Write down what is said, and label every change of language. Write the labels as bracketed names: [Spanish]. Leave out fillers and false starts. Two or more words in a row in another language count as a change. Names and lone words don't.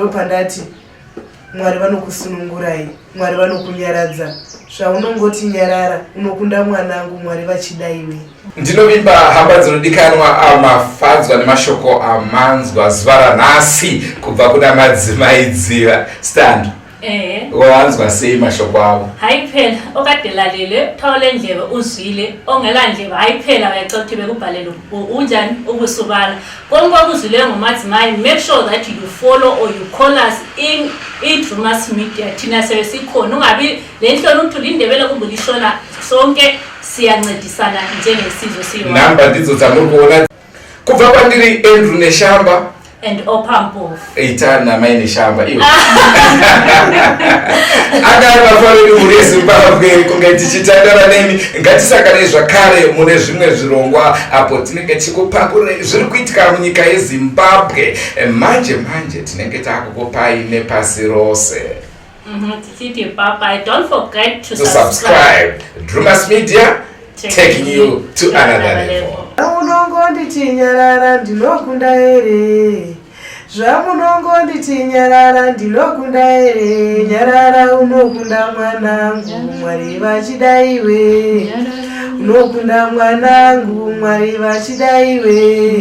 [Shona] Ndo pandati Mwari vanokusunungurai, Mwari vanokunyaradza. Zvaunongoti nyarara, unokunda mwanangu, Mwari vachida iwe. Ndinovimba hamba dzinodikanwa amafadzwa nemashoko amanzwa zuva ranhasi kubva kuna madzimai Dziva. [English] Stand. [Shona] Wawanzwa sei mashoko avo? [North Ndebele] Hayi phela okadelalele thawule ndlebe uzwile ongela ndlebe hayi phela wayexa ukuthi bekubhalele unjani ubusubala konke okuzwileyo ngomadzimai. [English] Make sure that you follow or you call us in Drumas Media. [North Ndebele] Thina sebe sikhona ungabi le nhloni ukuthi ulindebele kubulishona sonke siyancedisana njengesizwe siyo. [Shona] Namba ndidzo dzamurikuona kubva kwandiri Andrew Neshamba [English] and Opampo. [Shona] Eitana maine shamba iyo. Anga mafareni muri Zimbabwe kunge tichitandara nemi ngatisakane zvakare mune zvimwe zvirongwa apo tinenge tikupakura zviri kuitika munyika yeZimbabwe. Manje tinenge takukupai nepasi rose. [English] Papa, don't forget to subscribe. Drumas Media, taking you to another level. [Shona] Zvamunongonditi nyarara ndinokunda ere. Zvamunongonditi nyarara ndinokunda ere. Nyarara unokunda mwanangu, Mwari vachida iwe. Unokunda mwanangu, Mwari vachida iwe.